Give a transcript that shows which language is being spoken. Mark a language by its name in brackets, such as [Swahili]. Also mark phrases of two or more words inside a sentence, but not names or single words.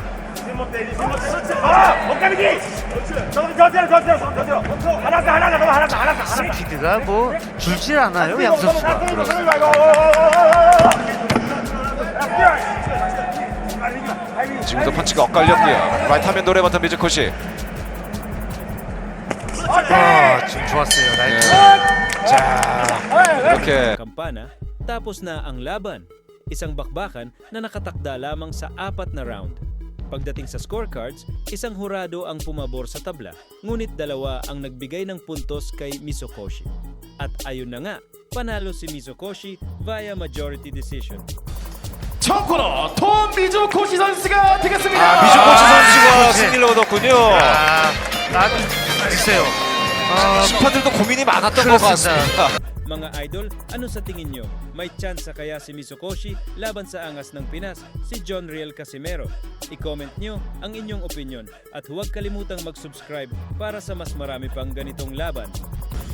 [Korean] 스피드가 뭐 줄질 않아요, 양 선수가. 지금도 펀치가 엇갈렸고요. 라이트 하면 노래봤던 미즈코시. 지금 좋았어요, 라이트. 이렇게 [Filipino] Kampana, tapos na ang laban. Isang bakbakan na nakatakda lamang sa 4 na round. Pagdating sa scorecards, isang hurado ang pumabor sa tabla, ngunit dalawa ang nagbigay ng puntos kay Mizokoshi. At ayun na nga, panalo si Mizokoshi via majority decision. [Korean] 첫 코너 톰 미조코시 선수가 되겠습니다. 미즈코시 선수가 승리를 얻었군요. 나도 글쎄요. 심판들도 고민이 많았던 것 그렇습니다. 같습니다. [Filipino] Mga idol, ano sa tingin nyo? May chance kaya si Mizukoshi laban sa angas ng Pinas, si John Riel Casimero? I-comment nyo ang inyong opinion at huwag kalimutang mag-subscribe para sa mas marami pang ganitong laban.